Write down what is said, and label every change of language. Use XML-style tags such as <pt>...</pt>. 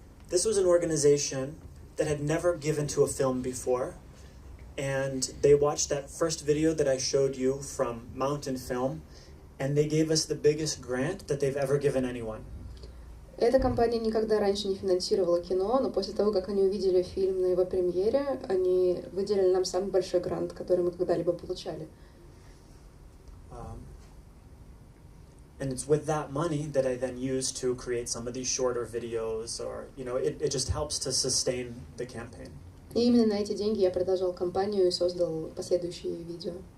<en>This was an organization that had never given to a film before, and they watched that first video that I showed you from Mountain Film, and they gave us the biggest grant that they've ever given anyone.</en> <ru>Эта компания никогда раньше не финансировала кино, но после того, как они увидели фильм на его премьере, они выделили нам самый большой грант, который мы когда-либо получали.</ru> <en>And it's with that money that I then use to create some of these shorter videos, or, you know, it just helps to sustain the campaign.</en> <ru>И именно на эти деньги я продолжал компанию и создал последующие видео.</ru>